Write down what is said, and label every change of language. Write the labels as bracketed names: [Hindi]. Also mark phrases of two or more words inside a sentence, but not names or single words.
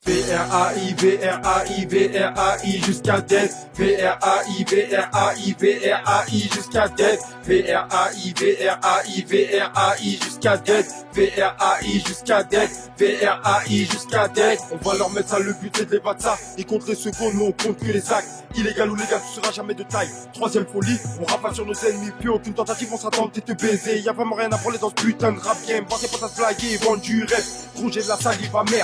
[French] V-R-A-I, V-R-A-I, V-R-A-I jusqu'à dead. V-R-A-I, V-R-A-I, V-R-A-I jusqu'à dead. V-R-A-I, V-R-A-I, V-R-A-I jusqu'à dead. V-R-A-I jusqu'à dead. V-R-A-I jusqu'à dead. On va leur mettre ça, le but c'est de les battre ça. Ils comptent les secondes, nous on compte que les actes. Illégal ou légal, tu seras jamais de taille. Troisième folie, on rafale sur nos ennemis. Plus aucune tentative, on sera tenté de te baiser. Y'a vraiment rien à branler dans ce putain de [English] rap game. [French] Pensez pas à se blaguer, vendre du rêve. Roger de la salive amère.